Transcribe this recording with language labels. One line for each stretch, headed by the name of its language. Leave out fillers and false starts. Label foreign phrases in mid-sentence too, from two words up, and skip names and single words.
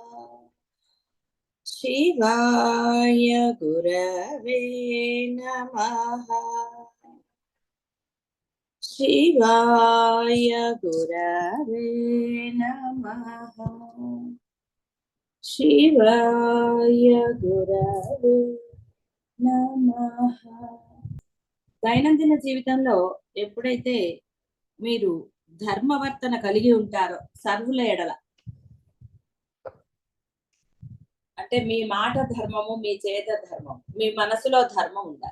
Sanskrit: शिवाय गुरवे नमः। शिवाय गुरवे नमः। शिवाय गुरवे नमः।
Telugu: దైనందిన జీవితంలో ఎప్పుడైతే మీరు ధర్మవర్తన కలిగి ఉంటారో సర్వుల ఎడల, అంటే మీ మాట ధర్మము, మీ చేత ధర్మం, మీ మనసులో ధర్మం ఉండాలి.